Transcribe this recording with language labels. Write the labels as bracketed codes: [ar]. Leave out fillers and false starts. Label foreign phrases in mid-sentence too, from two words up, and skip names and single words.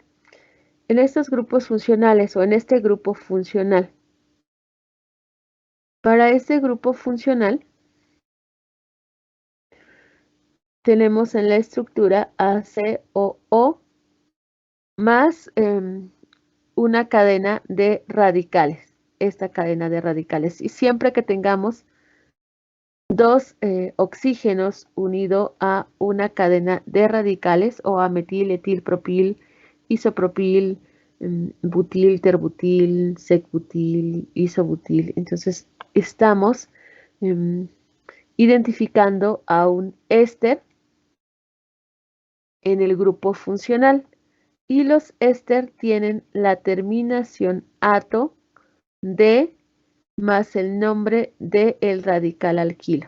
[es] En estos grupos funcionales o en este grupo funcional, para este grupo funcional tenemos en la estructura ACOO más una cadena de radicales, esta cadena de radicales. Y siempre que tengamos dos oxígenos unido a una cadena de radicales o a metil, etil, propil, isopropil, butil, terbutil, secbutil, isobutil. Entonces estamos identificando a un éster en el grupo funcional y los éster tienen la terminación ato de más el nombre del radical alquilo.